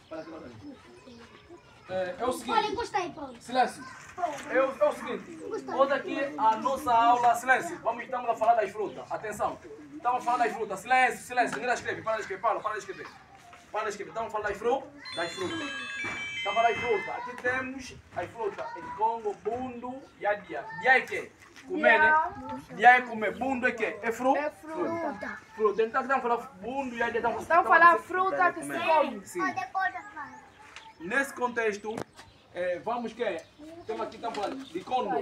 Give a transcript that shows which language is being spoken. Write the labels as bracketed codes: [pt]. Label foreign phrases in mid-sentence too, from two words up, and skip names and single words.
[pt] É o seguinte. Silêncio. É o seguinte. Hoje aqui a nossa aula. Silêncio. Estamos a falar das frutas. Atenção. Estamos a falar das frutas. Silêncio. Ninguém escreve. Para de escrever. Para de escrever. Estamos a falar das frutas. Estamos a falar das frutas. Aqui temos as frutas. Em Congo, [kg] bundu e a dia. [pt] Dia é que? Comer, né? Dia é comer. Bundu é que? É fruta? É fruta. Fruta. Então estamos a falar [kg] bundu e a dia. [pt] Estamos a falar fruta que se come. Sim. Nesse contexto, vamos que? Temos aqui, estamos falando de condo.